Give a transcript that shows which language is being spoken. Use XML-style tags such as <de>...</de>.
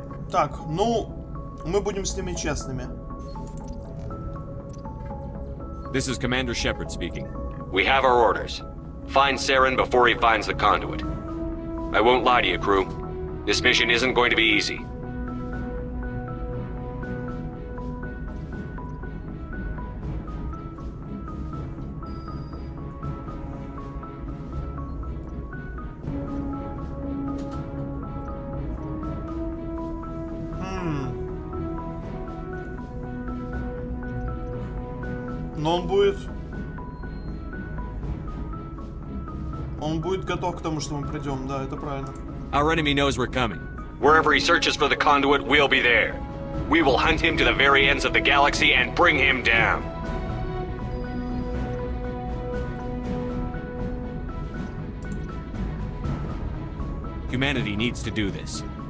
<ru>Так, ну, мы будем с ними честными.</ru> <en>This is Commander Shepard speaking. We have our orders. Find Saren before he finds the conduit. I won't lie to you, crew. This mission isn't going to be easy.</en> <ru>Но он будет готов к тому, что мы придем, да, это правильно.</ru> <en>Our enemy knows we're coming. Wherever he searches for the conduit, we'll be there. We will hunt him to the very ends of the galaxy and bring him down. Humanity needs to do this.</en>